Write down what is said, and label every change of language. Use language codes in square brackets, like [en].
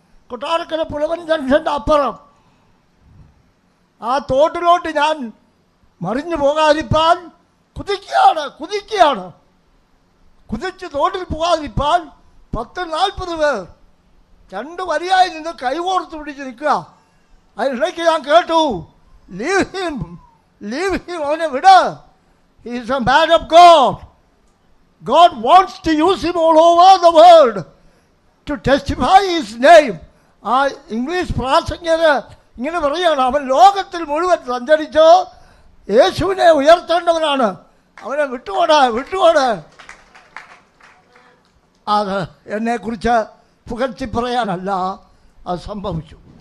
[ml] കൊട്ടാരക്കര പുലവൻ ജംഗ്ഷൻ്റെ അപ്പുറം. ആ തോട്ടിലോട്ട് ഞാൻ മറിഞ്ഞു പോകാതിരിപ്പാൻ കുതിക്കുകയാണ്. കുതിച്ച് തോട്ടിൽ പോകാതിരിപ്പാൻ 10-40 പേർ 2 വരിയായി നിന്ന് കൈകോർത്ത് പിടിച്ച് നിൽക്കുക. അതിനിടയ്ക്ക് ഞാൻ കേട്ടു, [en] leave him, [ml] അവനെ വിട്. [en] He is a man of God. God wants to use him all over the world to testify his name. [ml] ആ ഇംഗ്ലീഷ് പ്രാസംഗികര് ഇങ്ങനെ പറയുകയാണ്, അവൻ ലോകത്തിൽ മുഴുവൻ സഞ്ചരിച്ച് യേശുവിനെ ഉയർത്തേണ്ടവനാണ്. അവനെ വിട്ടുപോട്. അത് എന്നെക്കുറിച്ച് പുകഴ്ത്തി പറയാനല്ല, അത് സംഭവിച്ചു.